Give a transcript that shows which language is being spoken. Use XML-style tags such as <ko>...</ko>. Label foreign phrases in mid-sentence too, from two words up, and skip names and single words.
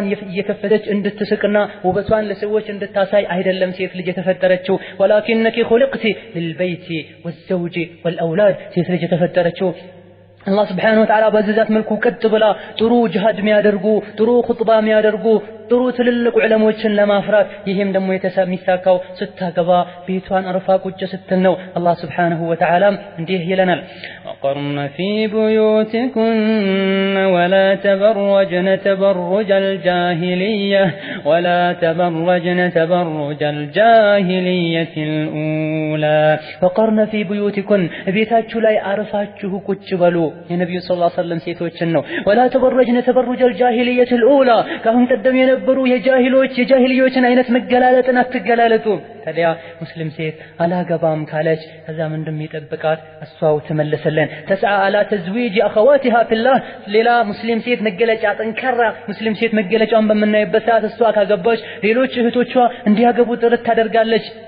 <am>እየከፈተች እንድትስቅና ውበቷን ለሰዎች እንድታሳይ አይደለም ሴት ልጅ የተፈጠረችው።</am> <ar>ولكنك خلقت للبيت والزوج والأولاد</ar> <am>ሴት ልጅ የተፈጠረችው አላህ</am> <ar>سبحانه وتعالى</ar> <am>በዛት መልኩ ቀጥ ብላ ጥሩ ጂሃድ የሚያደርጉ ጥሩ ኹጥባ የሚያደርጉ ጥሩ ትልልቅ ዑለሞችን ለማፍራት ይሄም ደግሞ የሚሳካው ስታገባ ቤቷን አርፋ ቁጭ ስትል ነው። አላህ</am> <ar>سبحانه وتعالى</ar> <am>እንዲህ ይለናል</am> <ar>وقرن في بيوتكن ولا تبرجن تبرج الجاهلية ولا تبرجن تبرج الجاهلية الأولى وقرن في بيوتكن</ar> <am>ቤታችሁ ላይ አርፋችሁ ቁጭ በሉ የነብዩ</am> <ar>صلى الله عليه وسلم</ar> <am>ሴቶችን ነው።</am> <ar>ولا تبرجن تبرج الجاهلية الأولى</ar> <am>ካሁን ቀደም የነበሩ የጃሂልዮችን አይነት መገላለጥን አትገላለጡ። ታዲያ ሙስሊም ሴት አላገባም ካለች ከዛ ምን እንደሚጠብቃት እሷው ተመለሰለን።</am> <ar>تسعى على تزويج أخواتها في الله</ar> <am>ሌላ ሙስሊም ሴት መገለጫ ጠንካራ ሙስሊም ሴት መገለጫውን በመናይበት ሰዓት እሷ ካገባች ሌሎች እህቶቿ እንዲያገቡ ጥረት ታደርጋለች።</am>